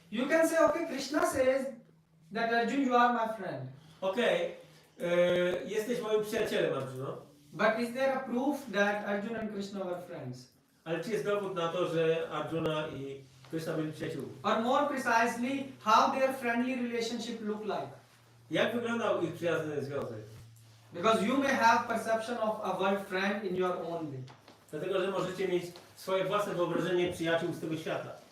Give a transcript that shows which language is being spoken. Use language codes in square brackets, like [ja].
[en] You can say, okay, Krishna says that Arjun, you are my friend. [pl] Okej, jesteś moim przyjacielem, Arjuno. [en] But is there a proof that Arjun and Krishna were friends? [pl] Ale czy jest dowód na to, że Arjuna i Krishna byli przyjaciółmi? [en] Or more precisely, how their friendly relationship looked like? [pl] Jak wyglądał ich przyjazny związek? [en] Because you may have perception of a word friend in your own way. [pl] Dlatego, że możecie mieć swoje własne wyobrażenie przyjaciół z tego świata.